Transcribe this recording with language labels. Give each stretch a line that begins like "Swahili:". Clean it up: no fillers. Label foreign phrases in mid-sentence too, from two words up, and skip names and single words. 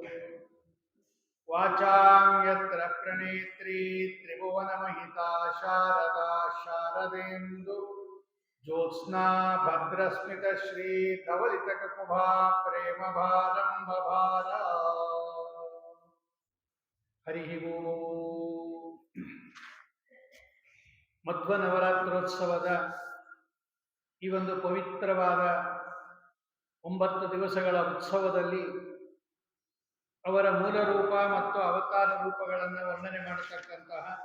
Sanskrit: वाचां यत्र प्रणेत्री त्रिभुवनमहिता शारदा शारदेन्दु ज्योत्स्ना भद्रस्मितश्रीधवलितककुभा प्रेमभारम्भभार। हरिः ओम्।
Kannada: ಮಧ್ವ ನವರಾತ್ರೋತ್ಸವದ ಈ ಒಂದು ಪವಿತ್ರವಾದ 9 ದಿವಸಗಳ ಉತ್ಸವದಲ್ಲಿ ಅವರ ಮೂಲ ರೂಪ ಮತ್ತು ಅವತಾರ ರೂಪಗಳನ್ನು ವರ್ಣನೆ ಮಾಡತಕ್ಕಂತಹ